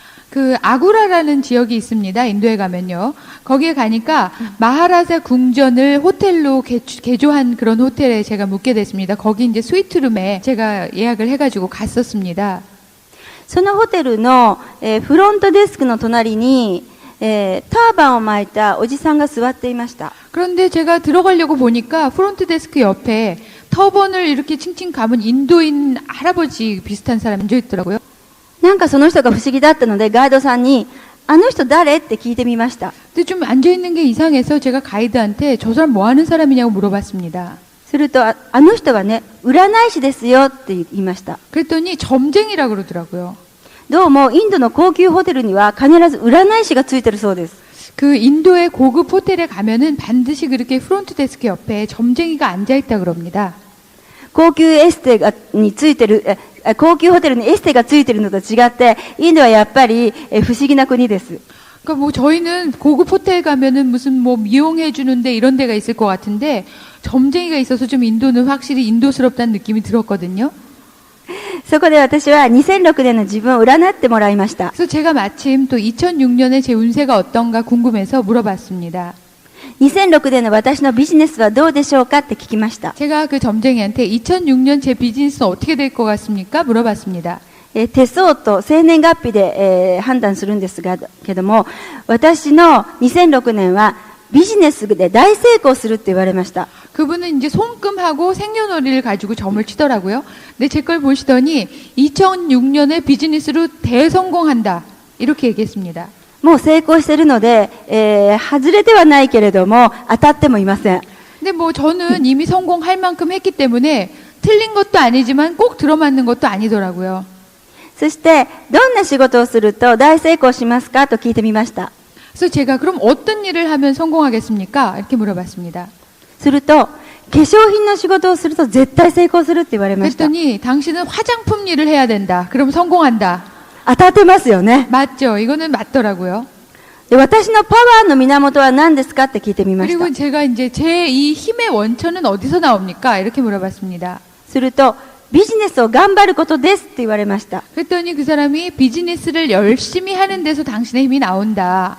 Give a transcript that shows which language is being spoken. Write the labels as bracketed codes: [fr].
[ko] 그 아구라라는 지역이 있습니다. 인도에 가면요. 거기에 가니까 마하라자 궁전을 호텔로 개조한 그런 호텔에 제가 묵게 됐습니다. 거기 이제 스위트룸에 제가 예약을 해가지고 갔었습니다. [ja] そのホテルの、フロントデスクの隣に、ターバンを巻いたおじさんが座っていました。 [ko] 그런데 제가 들어가려고 보니까 프론트 데스크 옆에 터번을 이렇게 칭칭 감은 인도인 할아버지 비슷한 사람이 앉아 있더라고요. [ja] なんかその人が不思議だったのでガイドさんにあの人誰って聞いてみました。 [ko] 근데 좀 앉아 있는 게 이상해서 제가 가이드한테 저 사람 뭐 하는 사람이냐고 물어봤습니다. [ja] するとあの人はね占い師ですよって言いました。 [ko] 그랬더니 점쟁이라 그러더라고요. [ja] どうもインドの高級ホテルには必ず占い師がついてるそうです。 [ko] 그 인도의 고급 호텔에 가면은 반드시 그렇게 프론트 데스크 옆에 점쟁이가 앉아 있다 그럽니다. [ja] 高級エステがについてる高級ホテルにエステがついてるのと違ってインドはやっぱり不思議な国です。 [ko] 그러니까 뭐 저희는 고급 호텔 가면은 무슨 뭐 미용해 주는데 이런 데가 있을 것 같은데 점쟁이가 있어서 좀 인도는 확실히 인도스럽다는 느낌이 들었거든요. [ja] そこで私は2006年の自分を占ってもらいました。 [ko] 그래서 제가 마침 또 2006년에 제 운세가 어떤가 궁금해서 물어봤습니다. [ja] 2006年の私のビジネスはどうでしょうかって聞きました。 [ko] 제가 그 점쟁이한테 2006년 제 비즈니스는 어떻게 될 것 같습니까? 물어봤습니다. [ja] 手相と生年月日で、判断するんですが、けども、私の2006年はビジネスで大成功するって言われました。 [ko] 그분은 이제 손금하고 생년월일을 가지고 점을 치더라고요. 근데 제 걸 보시더니 2006년에 비즈니스로 대성공한다. 이렇게 얘기했습니다. [ja] もう成功しているので、外れてはないけれども、当たってもいません。 [ko] 근데 뭐 저는 이미 성공할 만큼 했기 때문에 틀린 것도 아니지만 꼭 들어맞는 것도 아니더라고요. [ja] そして、どんな仕事をすると大成功しますかと聞いてみました。 [ko] 그래서 제가 그럼 어떤 일을 하면 성공하겠습니까? 이렇게 물어봤습니다. [ja] すると、化粧品の仕事をすると絶対成功するって言われました。 [ko] 그랬더니 당신은 화장품 일을 해야 된다. 그럼 성공한다. [ja] 当たってますよね。 [ko] 맞죠? 이거는 맞더라고요. [ja] で、私のパワーの源は何ですかって聞いてみました。 [ko] 그리고 제가 이제 제 이 힘의 원천은 어디서 나옵니까? 이렇게 물어봤습니다. [ja] すると、ビジネスを頑張ることですって言われました。 [ko] 그랬더니 그 사람이 비즈니스를 열심히 하는 데서 당신의 힘이 나온다.